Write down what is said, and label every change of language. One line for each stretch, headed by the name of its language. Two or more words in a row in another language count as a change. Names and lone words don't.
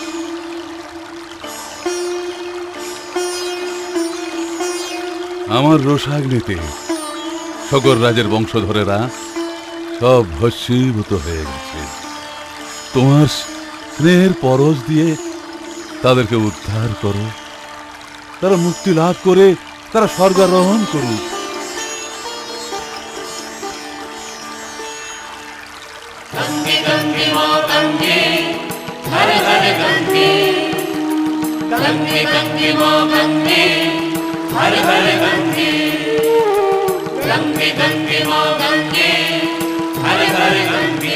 Bangla: আমার রোষাগ্নিতে সগর রাজের বংশধরেরা সব ভস্মীভূত হয়ে গেছে। তোমার স্নেহের পরশ দিয়ে তাদেরকে উদ্ধার করো, তারা মুক্তি লাভ করে তারা স্বর্গারোহণ করুক।
Hindi: गंगे गंगे माँ गंगे, हर हर गंगे। गंगे गंगे माँ गंगे, हर हर गंगे। गंगे गंगे माँ गंगे, हर हर गंगे।